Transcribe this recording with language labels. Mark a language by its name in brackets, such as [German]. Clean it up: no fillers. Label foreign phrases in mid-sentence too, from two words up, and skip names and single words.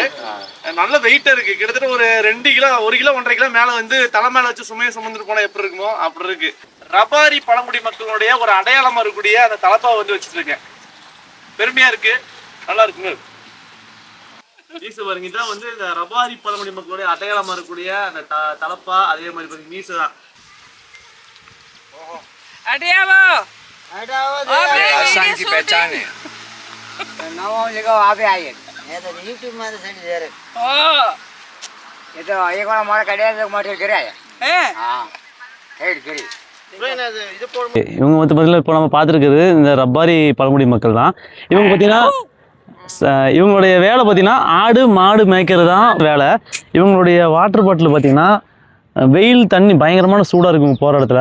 [Tamil] நல்ல வெயிட்டா இருக்கு, கிட்டத்தட்ட ஒரு 2 கிலோ 1 கிலோ 1.5 கிலோ மேல வந்து தலை மேல வச்சு சுமையை சுமந்துட்டு போனா எப்படி இருக்குமோ அப்படி இருக்கு. ரபாரி பழங்குடி மக்களுடைய ஒரு அடையாளமா இருக்கக்கூடிய அந்த தலப்பா வந்து வச்சுட்டு இருக்கேன். பெருமையா இருக்கு, நல்லா இருக்குங்க. மீசை பாருங்க, இதான் வந்து இந்த ரபாரி பழங்குடி மக்களுடைய அடையாளமா இருக்கக்கூடிய அந்த தலப்பா. அதே மாதிரி பாருங்க மீசை தான். [Hindi] आसाम की पहचान है। नवा जगह वहाँ पे आई है। ये तो यूट्यूब में तो सेंड दे रहे। ये तो एक बार हमारा कड़िया से मटेरियल गिरा है। हाँ, हेड गिरी। [Tamil] இவங்க வந்து பார்த்தீங்கன்னா இப்போ நம்ம பார்த்துருக்குறது இந்த ரப்பாரி பழங்குடி மக்கள் தான். இவங்க பார்த்தீங்கன்னா இவங்களுடைய வேலை பார்த்தீங்கன்னா ஆடு மாடு மேய்க்கிறது தான் வேலை. இவங்களுடைய வாட்டர் பாட்டில் பார்த்தீங்கன்னா வெயில் தண்ணி பயங்கரமான சூடாக இருக்கும் போகிற இடத்துல.